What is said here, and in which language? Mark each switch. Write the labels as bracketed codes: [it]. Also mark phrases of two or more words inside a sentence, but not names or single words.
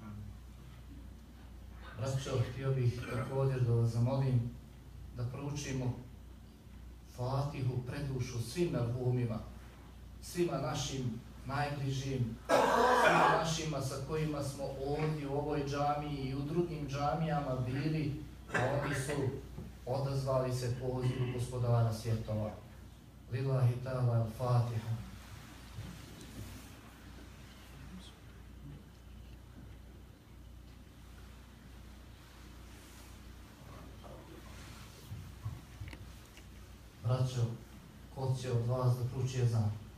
[bs] Braćo, htio bih također da vas zamolim da proučimo Fatihu predušu svim merhumima, svima našim najbližim, svima našima sa kojima smo ovdje u ovoj džamiji i u drugim džamijama bili, a oni su odazvali se pozivu gospodara svjetova. [ar] لله تعالى الفاتحة. [bs] Braćo, ko će od vas da prouči ezan?